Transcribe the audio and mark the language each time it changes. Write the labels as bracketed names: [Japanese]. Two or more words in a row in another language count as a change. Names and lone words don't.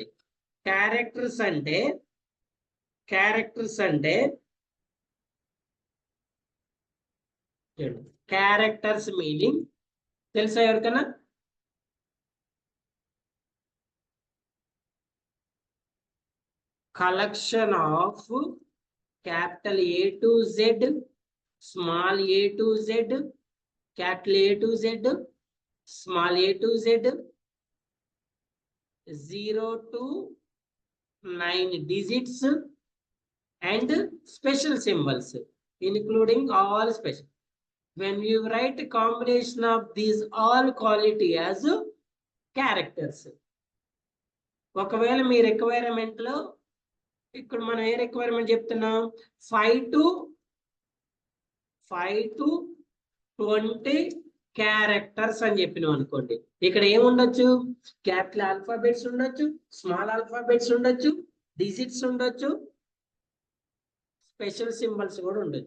[Telugu] క్యారెక్టర్స్ అంటే [English] characters meaning [Telugu] తెలుసా ఎవరికన్నా? [English] collection of capital A to Z, స్మాల్ a to Z, capital A to Z, small a to Z, 0 to 9 digits and special symbols, including all special. When you write a combination of these all quality as characters. [Telugu] ఒకవేళ మీ రిక్వైర్మెంట్ లో ఇక్కడ మనం ఏ రిక్వైర్మెంట్ చెప్తున్నాం, 5 to 20 క్యారెక్టర్స్ అని చెప్పినాం అనుకోండి. ఇక్కడ ఏముండొచ్చు, [English] capital alphabets [Telugu] ఉండొచ్చు, [English] small alphabets [Telugu] ఉండొచ్చు, డిజిట్స్ ఉండొచ్చు, [English] special symbols [Telugu] కూడా ఉండొచ్చు.